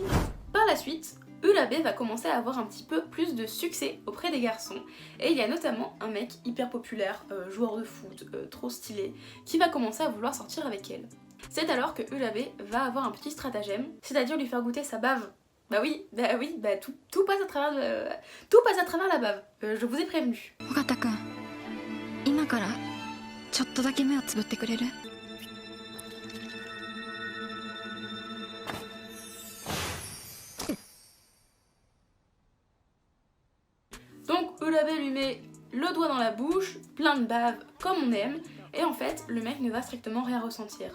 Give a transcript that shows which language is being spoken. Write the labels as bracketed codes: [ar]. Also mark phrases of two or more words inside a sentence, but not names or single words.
[fr] Par la suite, Urabe va commencer à avoir un petit peu plus de succès auprès des garçons et il y a notamment un mec hyper populaire, joueur de foot, trop stylé, qui va commencer à vouloir sortir avec elle. C'est alors que Urabe va avoir un petit stratagème, c'est-à-dire lui faire goûter sa bave. Bah oui, tout passe à travers la bave, je vous ai prévenu. [ja] 尾形くん、今からちょっとだけ目をつぶってくれる？ [fr] Donc Urabe lui met le doigt dans la bouche, plein de bave, comme on aime, et en fait le mec ne va strictement rien ressentir.